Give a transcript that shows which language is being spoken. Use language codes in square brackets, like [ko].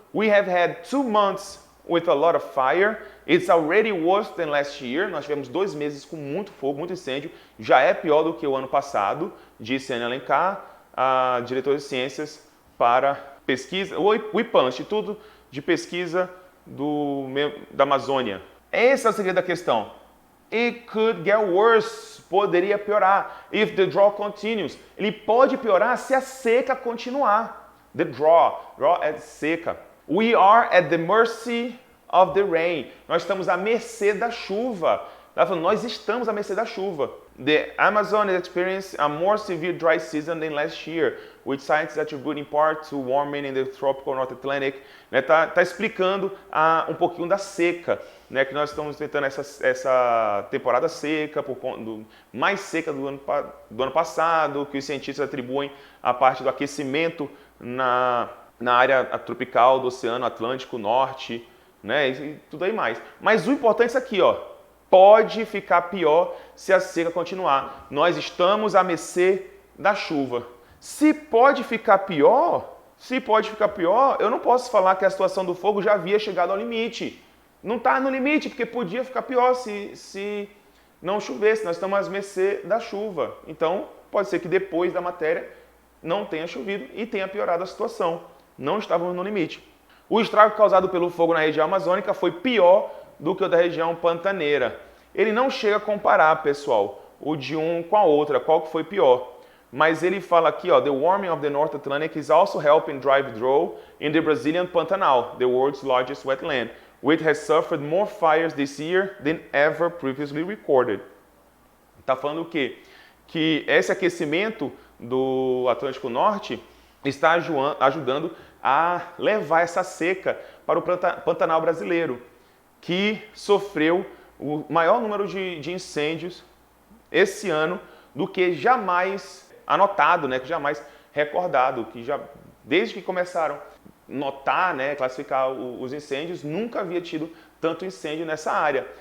[en] We have had 2 months with a lot of fire. It's already worse than last year. [pt] Nós tivemos 2 meses com muito fogo, muito incêndio. Já é pior do que o ano passado, disse Ana Alencar, a diretora de ciências para pesquisa, o IPAM, Instituto de Pesquisa da Amazônia. Esse é o segredo da questão. [en] It could get worse. [pt] Poderia piorar. [en] If the drought continues. [pt] Ele pode piorar se a seca continuar. [en] The drought. Drought [pt] é seca. [en] We are at the mercy of the rain. [pt] Nós estamos à mercê da chuva. Nós estamos à mercê da chuva. [en] The Amazon is experiencing a more severe dry season than last year, which scientists attribute in part to warming in the tropical North Atlantic. [pt] Tá explicando um pouquinho da seca, né, que nós estamos tentando essa temporada seca, mais seca do ano passado, que os cientistas atribuem a parte do aquecimento na área tropical do Oceano Atlântico Norte, né, e tudo aí mais. Mas o importante é isso aqui, ó. Pode ficar pior se a seca continuar. Nós estamos à mercê da chuva. Se pode ficar pior, eu não posso falar que a situação do fogo já havia chegado ao limite. Não está no limite, porque podia ficar pior se não chovesse. Nós estamos à mercê da chuva. Então, pode ser que depois da matéria não tenha chovido e tenha piorado a situação. Não estávamos no limite. O estrago causado pelo fogo na região amazônica foi pior do que o da região pantaneira. Ele não chega a comparar, pessoal, o de um com a outra, qual que foi pior. Mas ele fala aqui, ó, [en] the warming of the North Atlantic is also helping drive drought in the Brazilian Pantanal, the world's largest wetland, which has suffered more fires this year than ever previously recorded. [pt] Está falando o quê? Que esse aquecimento do Atlântico Norte está ajudando a levar essa seca para o Pantanal brasileiro, que sofreu o maior número de incêndios esse ano do que jamais anotado, né, que jamais recordado, que já desde que começaram a notar, né, classificar os incêndios, nunca havia tido tanto incêndio nessa área.